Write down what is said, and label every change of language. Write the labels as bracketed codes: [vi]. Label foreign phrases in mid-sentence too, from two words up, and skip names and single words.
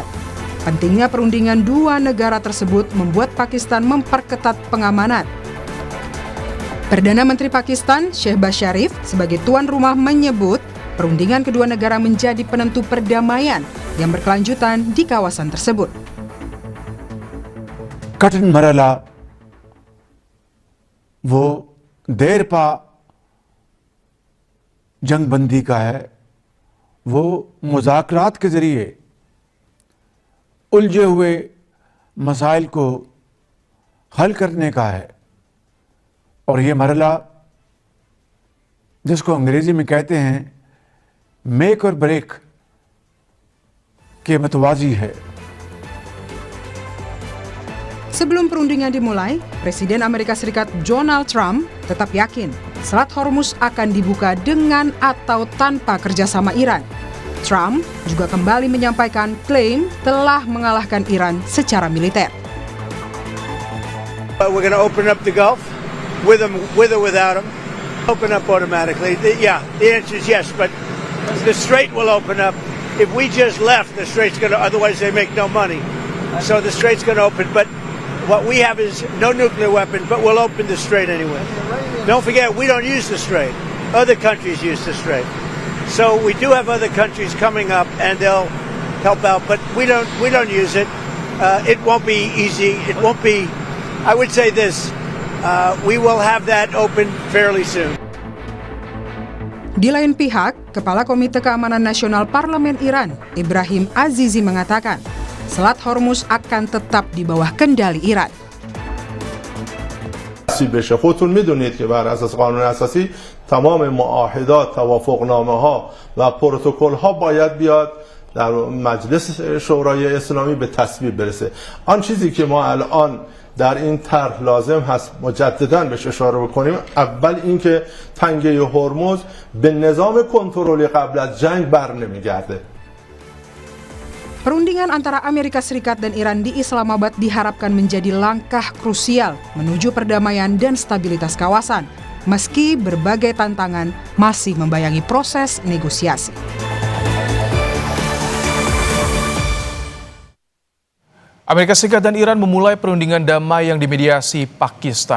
[id] Pentingnya perundingan dua negara tersebut membuat Pakistan memperketat pengamanan. Perdana Menteri Pakistan, Shehbaz Sharif, sebagai tuan rumah menyebut perundingan kedua negara menjadi penentu perdamaian yang berkelanjutan di kawasan tersebut. [ur] کٹھن مرحلہ وہ دیرپا جنگ بندی کا ہے، وہ مذاکرات کے ذریعے الجھے ہوئے مسائل کو حل کرنے کا ہے. اور یہ مرحلہ جس کو انگریزی میں کہتے ہیں میک اور بریک کے متوازی ہے. [id] Sebelum perundingan dimulai, Presiden Amerika Serikat Donald Trump tetap yakin Selat Hormuz akan dibuka dengan atau tanpa kerjasama Iran. Trump juga kembali menyampaikan klaim telah mengalahkan Iran secara militer. [en] We're going to open up the Gulf with or without them. Open up automatically. The answer is yes, but the Strait will open up. If we just left, the Strait's going to, otherwise they make no money. So the Strait's going to open, but what we have is no nuclear weapons, but we'll open the Strait anyway. Don't forget, we don't use the Strait. Other countries use the Strait. So we do have other countries coming up, and they'll help out, but we don't use it. It won't be easy. It won't be. I would say this: we will have that open fairly soon. [id] Di lain pihak, Kepala Komite Keamanan Nasional Parlemen Iran, Ibrahim Azizi mengatakan, Selat Hormuz akan tetap di bawah kendali Iran. [fa] بشه خودتون میدونید که بر اساس قانون اساسی تمام معاهدات، توافقنامه ها و پروتکل ها باید بیاد در مجلس شورای اسلامی به تصویب برسه. آن چیزی که ما الان در این طرح لازم هست مجددا بهش اشاره بکنیم، اول اینکه تنگه هرمز به نظام کنترلی قبل از جنگ بر نمیگرده. [id] Perundingan antara Amerika Serikat dan Iran di Islamabad diharapkan menjadi langkah krusial menuju perdamaian dan stabilitas kawasan, meski berbagai tantangan masih membayangi proses negosiasi. Amerika Serikat dan Iran memulai perundingan damai yang dimediasi Pakistan.